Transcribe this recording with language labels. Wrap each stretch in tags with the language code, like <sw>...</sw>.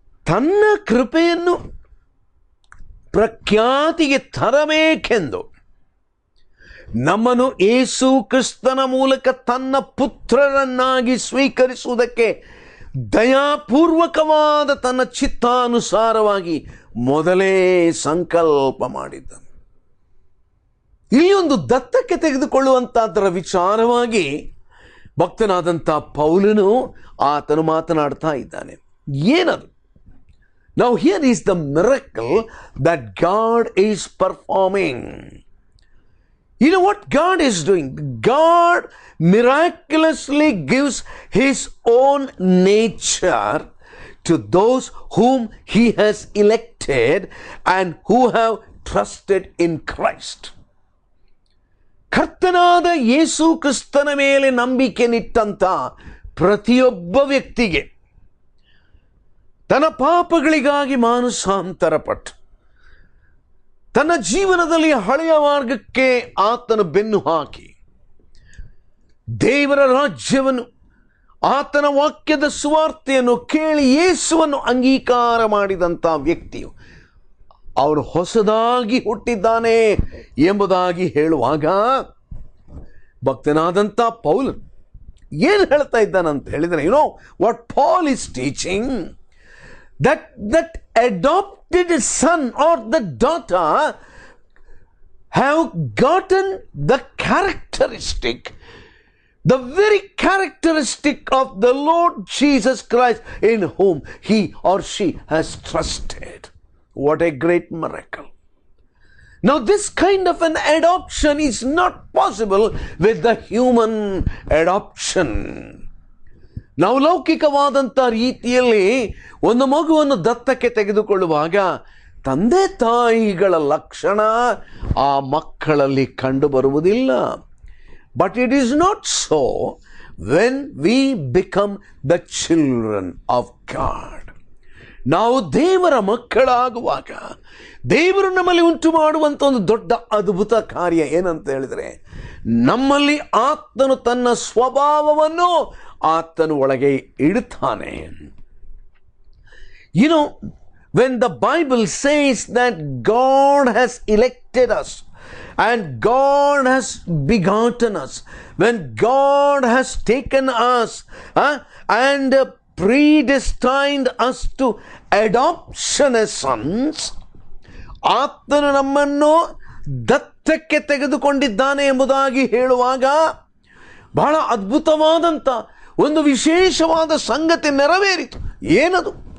<kn>ತನ್ನ ಕೃಪೆಯನ್ನು ಪ್ರಖ್ಯಾತಿಗೆ ತರಬೇಕೆಂದು ನಮ್ಮನ್ನು ಯೇಸು ಕ್ರಿಸ್ತನ ಮೂಲಕ ತನ್ನ ಪುತ್ರರನ್ನಾಗಿ ಸ್ವೀಕರಿಸುವುದಕ್ಕೆ ದಯಾಪೂರ್ವಕವಾದ ತನ್ನ ಚಿತ್ತಾನುಸಾರವಾಗಿ ಮೊದಲೇ ಸಂಕಲ್ಪ ಮಾಡಿದ್ದನು. ಇಲ್ಲಿ ಒಂದು ದತ್ತಕ್ಕೆ ತೆಗೆದುಕೊಳ್ಳುವಂಥದ್ದರ ವಿಚಾರವಾಗಿ ಭಕ್ತನಾದಂಥ ಪೌಲನು ಆತನು ಮಾತನಾಡ್ತಾ ಇದ್ದಾನೆ. ಏನದು?</kn> <en>Now here is the miracle that God is performing. You know what God is doing? God miraculously gives His own nature to those whom He has elected and who have trusted in Christ.</en> <kn>ಕರ್ತನಾದ ಯೇಸು ಕ್ರಿಸ್ತನ ಮೇಲೆ ನಂಬಿಕೆ ನಿಟ್ಟಂತ ಪ್ರತಿಯೊಬ್ಬ ವ್ಯಕ್ತಿಗೆ ತನ್ನ ಪಾಪಗಳಿಗಾಗಿ ಮಾನಸಾಂತರಪಟ್ಟು ತನ್ನ ಜೀವನದಲ್ಲಿ ಹಳೆಯ ಮಾರ್ಗಕ್ಕೆ ಆತನ ಬೆನ್ನು ಹಾಕಿ ದೇವರ ರಾಜ್ಯವನ್ನು ಆತನ ವಾಕ್ಯದ ಸುವಾರ್ತೆಯನ್ನು ಕೇಳಿ ಯೇಸುವನ್ನು ಅಂಗೀಕಾರ ಮಾಡಿದಂಥ ವ್ಯಕ್ತಿಯು ಅವನು ಹೊಸದಾಗಿ ಹುಟ್ಟಿದ್ದಾನೆ ಎಂಬುದಾಗಿ ಹೇಳುವಾಗ ಭಕ್ತನಾದಂಥ ಪೌಲ್ ಏನು ಹೇಳ್ತಾ ಇದ್ದಾನಂತ ಹೇಳಿದರೆ,</kn> <en>You know what Paul is teaching, that adopted son or the daughter have gotten the characteristic, the very characteristic of the Lord Jesus Christ in whom he or she has trusted. What a great miracle. Now this kind of an adoption is not possible with the human adoption.</en> <kn>ನಾವು ಲೌಕಿಕವಾದಂಥ ರೀತಿಯಲ್ಲಿ ಒಂದು ಮಗುವನ್ನು ದತ್ತಕ್ಕೆ ತೆಗೆದುಕೊಳ್ಳುವಾಗ ತಂದೆ ತಾಯಿಗಳ ಲಕ್ಷಣ ಆ ಮಕ್ಕಳಲ್ಲಿ ಕಂಡು ಬರುವುದಿಲ್ಲ.</kn> <en>But it is not so when we become the children of God.</en> <kn>ನಾವು ದೇವರ ಮಕ್ಕಳಾಗುವಾಗ ದೇವರು ನಮ್ಮಲ್ಲಿ ಉಂಟು ಮಾಡುವಂಥ ಒಂದು ದೊಡ್ಡ ಅದ್ಭುತ ಕಾರ್ಯ ಏನಂತ ಹೇಳಿದರೆ, ನಮ್ಮಲ್ಲಿ ಆತನು ತನ್ನ ಸ್ವಭಾವವನ್ನು ಆತನು ಒಳಗೆ ಇಡುತ್ತಾನೆ.</kn> <en>You know, when the Bible says that God has elected us and God has begotten us, when God has taken us and predestined us to adoption as sons,</en> <kn>ಆತನು ನಮ್ಮನ್ನು ದತ್ತಕ್ಕೆ ತೆಗೆದುಕೊಂಡಿದ್ದಾನೆ ಎಂಬುದಾಗಿ ಹೇಳುವಾಗ ಬಹಳ ಅದ್ಭುತವಾದಂಥ ಒಂದು ವಿಶೇಷವಾದ ಸಂಗತಿ ನೆರವೇರಿತು. ಏನದು?</kn>